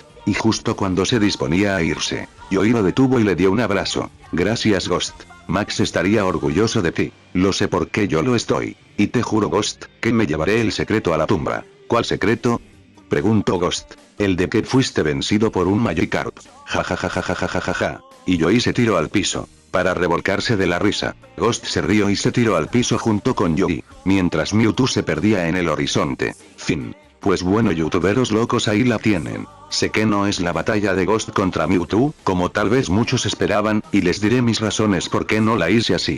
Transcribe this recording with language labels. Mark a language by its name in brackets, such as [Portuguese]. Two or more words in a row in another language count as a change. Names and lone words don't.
[Spanish] Y justo cuando se disponía a irse, Joey lo detuvo y le dio un abrazo. Gracias, Ghost. Max estaría orgulloso de ti. Lo sé porque yo lo estoy. Y te juro, Ghost, que me llevaré el secreto a la tumba. ¿Cuál secreto?, preguntó Ghost. El de que fuiste vencido por un Magikarp. Ja ja ja ja ja ja ja ja ja. Y Joey se tiró al piso, para revolcarse de la risa. Ghost se rió y se tiró al piso junto con Joey, mientras Mewtwo se perdía en el horizonte. Fin. Pues bueno, youtuberos locos, ahí la tienen. Sé que no es la batalla de Ghost contra Mewtwo, como tal vez muchos esperaban, y les diré mis razones por qué no la hice así.